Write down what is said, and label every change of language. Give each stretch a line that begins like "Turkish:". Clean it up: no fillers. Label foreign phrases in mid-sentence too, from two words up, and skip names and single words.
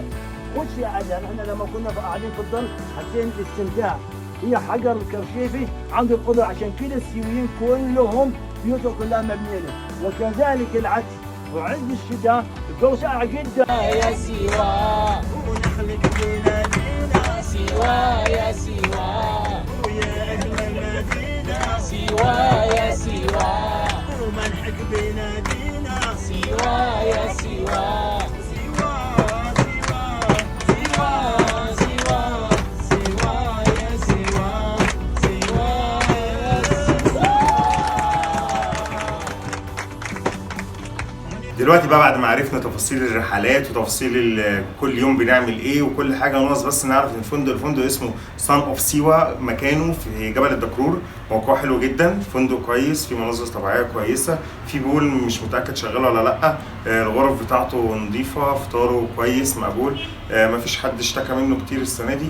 Arabic: خش يا عزيزي، احنا لما كنا قاعدين في الظل حسين باستمتاع، هي حجر الكرشيفي عنده القدرة، عشان كده السيويين كلهم بيوتهم كلها مبنية له. وكذلك العكس، وعز الشتاء الجو ساقع جدا. يا سيوا ونخلق بلادنا سيوا يا سيوا ويا أجمل مدينة سيوا يا سيوا وملحق بنادينا سيوا يا سيوا سيوا سيوا سيوا سيوا يا سيوا سيوا يا سيوا. دلوقتي بقى بعد ما عرفنا تفاصيل الرحلات وتفاصيل كل يوم بنعمل ايه وكل حاجه، ناقص بس نعرف ان الفندق اسمه سان اوف سيوا، مكانه في جبل الدكرور، موقعه حلو جدا، فندق كويس، في مناظر طبيعيه كويسه، في بول مش متاكد شغال ولا لا، الغرف بتاعته نظيفه، فطاره كويس مقبول، مفيش حد اشتكى منه كتير السنه دي.